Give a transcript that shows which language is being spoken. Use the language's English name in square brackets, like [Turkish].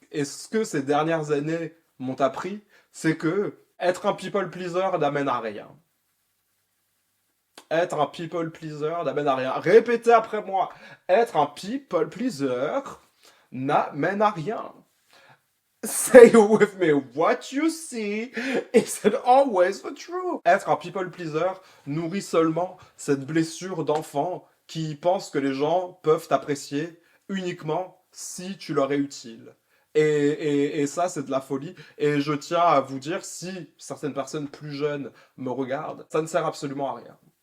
[French] Et ce que ces dernières années m'ont appris, c'est que être un people pleaser n'amène à rien. Être un people pleaser n'amène à rien. Répétez après moi. Être un people pleaser n'amène à rien. [English] Say with me, what you see isn't always the truth. [French] Être un people pleaser nourrit seulement cette blessure d'enfant qui pense que les gens peuvent t'apprécier uniquement si tu leur es utile. Et ça, c'est de la folie. Et je tiens à vous dire, si certaines personnes plus jeunes me regardent, ça ne sert absolument à rien.